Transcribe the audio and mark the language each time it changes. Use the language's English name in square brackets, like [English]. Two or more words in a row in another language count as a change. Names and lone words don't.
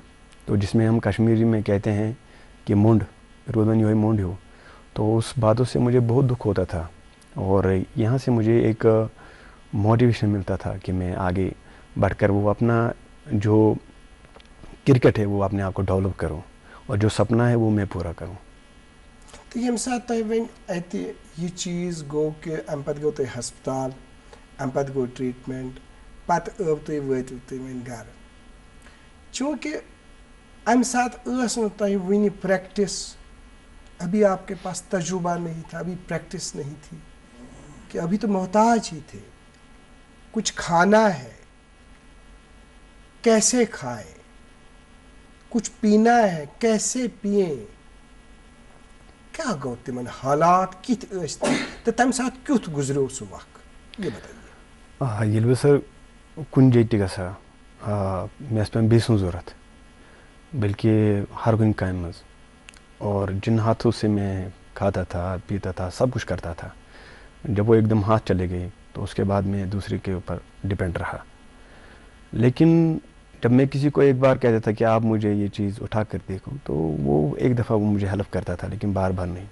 [Urdu] تو جس میں ہم کشمیری میں کہتے ہیں کہ منڈ رودن یہ منڈ ہو, تو اس باتوں سے مجھے بہت دکھ ہوتا تھا. اور یہاں سے مجھے ایک موٹیویشن ملتا تھا کہ میں آگے بڑھ کر وہ اپنا جو کرکٹ ہے وہ اپنے آپ کو ڈیولپ کروں, اور جو سپنا ہے وہ میں پورا کروں. [Kashmiri] تہٕ ییٚمہِ ساتہٕ تۄہہِ وۄنۍ اَتہِ یہِ چیٖز گوٚو کہِ اَمہِ پَتہٕ گوٚو تۄہہِ ہسپتال, اَمہِ پَتہٕ گوٚو ٹرٛیٖٹمٮ۪نٛٹ, پَتہٕ وٲتِو تُہۍ وۄنۍ گَرٕ. چوٗنٛکہِ اَمہِ ساتہٕ ٲس نہٕ تۄہہِ وٕنہِ پرٛٮ۪کٹِس, [Urdu] ابھی آپ کے پاس تجربہ نہیں تھا, ابھی پریکٹس نہیں تھی, کہ ابھی تو محتاج ہی تھے, کچھ کھانا ہے کیسے کھائیں, کچھ پینا ہے کیسے پئیں, [Kashmiri] کیا گوٚو تِمن حالات کِتھ ٲسۍ تہٕ تَمہِ ساتہٕ کیُتھ گُزریو سُہ وقت, [Urdu] یہِ بتائیے. [Kashmiri] ییٚلہِ بہٕ سر کُنہِ جایہِ تہِ گژھٕ ہا مےٚ ٲس پٮ۪وان بیٚیہِ سٕنٛز ضوٚرتھ, بلکہ ہر کُنہِ کامہِ منٛز, [Urdu] اور جن ہاتھوں سے میں کھاتا تھا پیتا تھا سب کچھ کرتا تھا, جب وہ ایک دم ہاتھ چلے گئے تو اس کے بعد میں دوسرے کے اوپر ڈپینڈ رہا. لیکن جب میں کسی کو ایک بار کہتا تھا کہ آپ مجھے یہ چیز اٹھا کر دیکھو, تو وہ ایک دفعہ وہ مجھے ہیلپ کرتا تھا, لیکن بار بار نہیں.